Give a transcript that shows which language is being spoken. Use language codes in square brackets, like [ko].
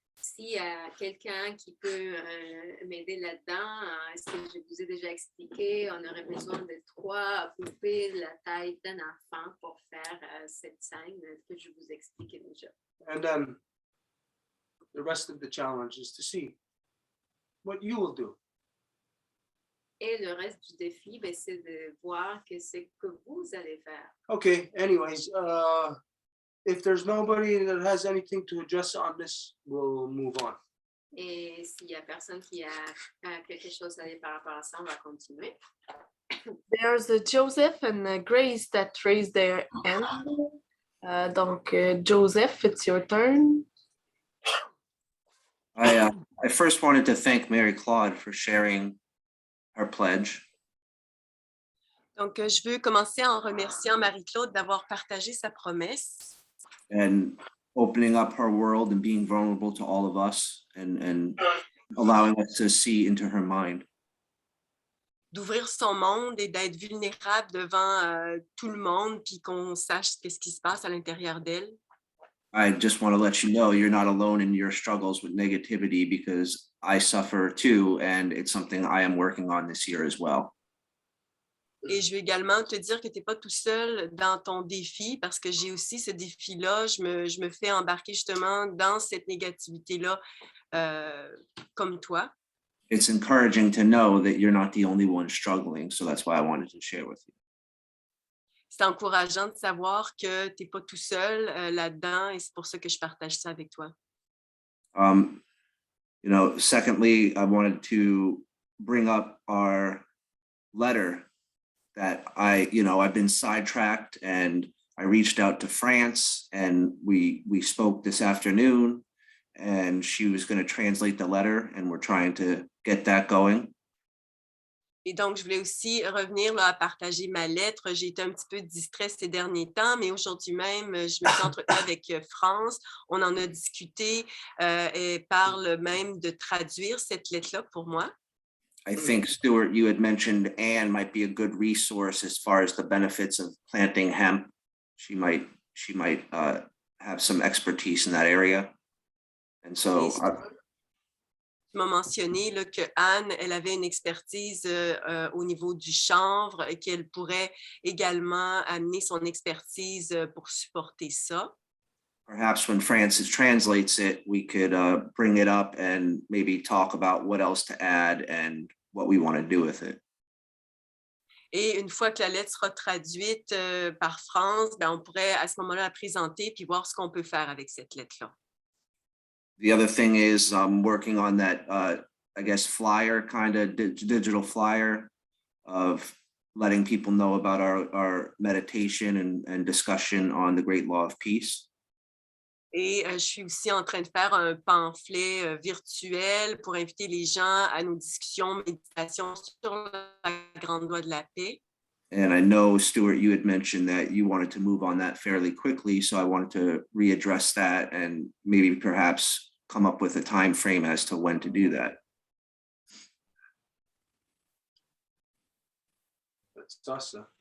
[fr] S'il y a quelqu'un qui peut m'aider là-dedans, ce que je vous ai déjà expliqué, on aurait besoin de 3 poupées de la taille d'un enfant pour faire cette scène que je vous expliquais déjà. [en] And then the rest of the challenge is to see what you will do. [fr] Et le reste du défi, c'est de voir ce que vous allez faire. [en] Okay, anyways, if there's nobody that has anything to address on this, we'll move on. [fr] Et s'il y a personne qui a quelque chose à dire par rapport à ça, on va continuer. [en] There's Joseph and Grace that raised their hand. Donc, Joseph, it's your turn. I first wanted to thank Mary Claude for sharing her pledge. [fr] Donc, je veux commencer en remerciant Marie-Claude d'avoir partagé sa promesse. [en] And opening up her world and being vulnerable to all of us and allowing us to see into her mind. [fr] D'ouvrir son monde et d'être vulnérable devant tout le monde, puis qu'on sache qu'est-ce qui se passe à l'intérieur d'elle. [en] I just want to let you know you're not alone in your struggles with negativity, because I suffer too, and it's something I am working on this year as well. [fr] Et je veux également te dire que tu n'es pas tout seul dans ton défi, parce que j'ai aussi ce défi-là. Je me fais embarquer justement dans cette négativité-là comme toi. [en] It's encouraging to know that you're not the only one struggling, so that's why I wanted to share with you. [fr] C'est encourageant de savoir que tu n'es pas tout seul là-dedans, et c'est pour ça que je partage ça avec toi. [en] Secondly, I wanted to bring up our letter that I've been sidetracked, and I reached out to France, and we spoke this afternoon, and she was going to translate the letter, and we're trying to get that going. [fr] Et donc, je voulais aussi revenir là, à partager ma lettre. J'ai été un petit peu distraite ces derniers temps, mais aujourd'hui même, je me suis entretenue avec France. On en a discuté et parle même de traduire cette lettre-là pour moi. [en] I think, Stuart, you had mentioned Anne might be a good resource as far as the benefits of planting hemp. She might have some expertise in that area. And so [fr] Tu m'as mentionné là, que Anne, elle avait une expertise au niveau du chanvre et qu'elle pourrait également amener son expertise pour supporter ça. [en] perhaps when Francis translates it, we could bring it up and maybe talk about what else to add and what we want to do with it. [fr] Et une fois que la lettre sera traduite par France, ben, on pourrait à ce moment-là la présenter puis voir ce qu'on peut faire avec cette lettre-là. [en] The other thing is I'm working on that, I guess, flyer, kind of digital flyer of letting people know about our meditation and discussion on the great law of peace. [fr] Et je suis aussi en train de faire un pamphlet virtuel pour inviter les gens à nos discussions, méditations sur la grande loi de la paix. [en] And I know, Stuart, you had mentioned that you wanted to move on that fairly quickly, so I wanted to readdress that and maybe perhaps come up with a time frame as to when to do that. That's awesome.